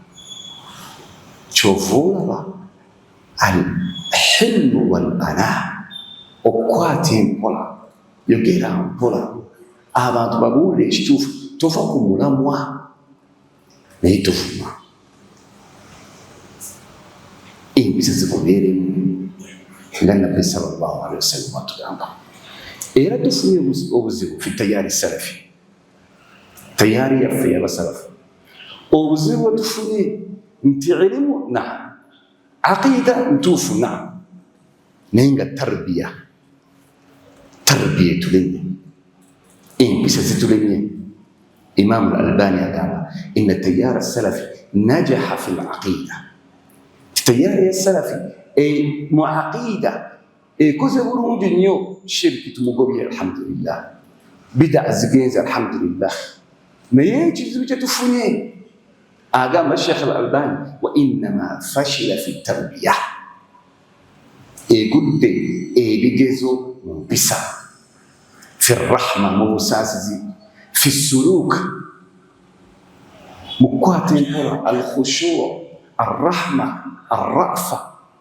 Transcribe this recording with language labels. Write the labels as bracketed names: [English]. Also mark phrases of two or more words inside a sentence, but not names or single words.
[Ganda] Kyova olaba [Arabic] الحلم والأناة, [Ganda] okukwata empola, yogera mpola, abantu babuulire ekituufu, tova ku mulamwa naye tovuma. empisa ziboneremu nga nabbi [Arabic] صلى الله عليه وسلم [Ganda] atugamba. Era tufunye obuzibu [Arabic] في تيار سلفي, [Ganda] tayari yaffe y'abasalafu. Obuzibu tufunye nti ilimu naam, aqida ntuufu naam, naye nga tarbiya etulemye, empisa zitulemye. Imam al-Albani agamba [Arabic] إن تيارا سلفيا نجح في العقيدة. [Ganda] Tayari ya salafi mu aqida ekoze bulungi nnyo. Shirki tumugobye alhamdulillah, bid'a zigenze alhamdulillah, naye ekizibu kye tufunye agamba Sheikh al-Albani [Arabic] و إنما فشل في تربية, [Ganda] egudde ebigezo mu mpisa, [Arabic] في رحمة [Ganda] mu busaasizi, [Arabic] في سلوك [Ganda] mu kukwata empola, [Arabic] الخشوع الرحمة الرأفة.